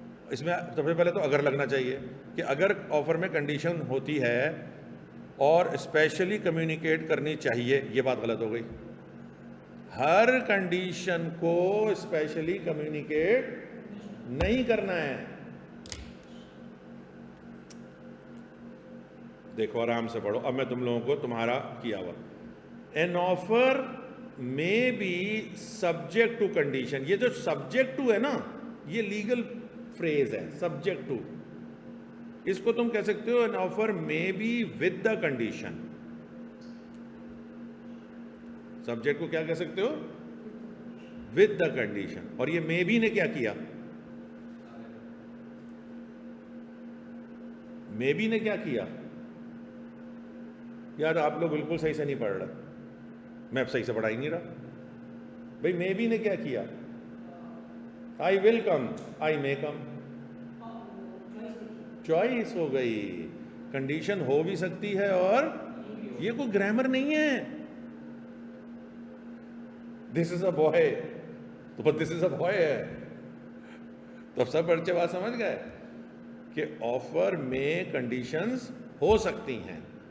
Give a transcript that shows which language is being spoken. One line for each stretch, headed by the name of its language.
Urdu: اس میں سب سے پہلے تو اگر لگنا چاہیے کہ اگر آفر میں کنڈیشن ہوتی ہے اور اسپیشلی کمیونیکیٹ کرنی چاہیے. یہ بات غلط ہو گئی. ہر کنڈیشن کو اسپیشلی کمیونیکیٹ نہیں کرنا ہے. دیکھو آرام سے پڑھو. اب میں تم لوگوں کو تمہارا کیا ہوا.
English: An offer may be subject to condition.
Urdu: یہ جو subject to ہے نا, یہ لیگل فریز ہے.
English: subject to,
Urdu: اس کو تم کہہ سکتے ہو
English: an offer may be with the condition.
Urdu: Subject کو کیا کہہ سکتے ہو؟
English: with the condition.
Urdu: اور یہ
English: may be
Urdu: نے کیا کیا؟ may be نے کیا کیا؟ یار آپ لوگ بالکل صحیح سے نہیں پڑھ رہے. میں اب صحیح سے پڑھا ہی نہیں رہا. بھئی
English: may be
Urdu: نے کیا کیا؟
English: I will come, I may come.
Urdu: Choice ہو گئی. کنڈیشن ہو بھی سکتی ہے اور یہ کوئی گرامر نہیں ہے.
English: this is a boy,
Urdu: تو دس از اے بوائے ہے. تو سب بچے بات سمجھ گئے کہ آفر میں کنڈیشنز ہو سکتی ہیں.